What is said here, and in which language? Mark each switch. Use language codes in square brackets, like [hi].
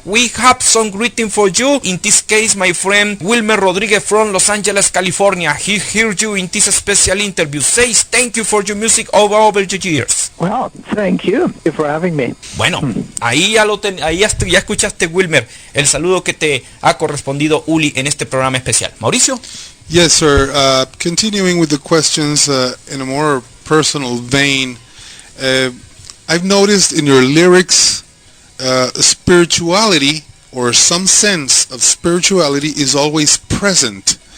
[en] We have some greeting for you. In this case, my friend Wilmer Rodríguez from Los Angeles, California. He heard you in this special interview. Says thank you for your music over the years. Well, thank you for having me. [es] Bueno, ahí ya escuchaste, Wilmer, el saludo que te ha correspondido Uli en este programa especial. Mauricio. [en] Yes, sir. Continuing with the questions in a more personal vein, I've noticed in your lyrics spirituality, or some sense of spirituality, is always present.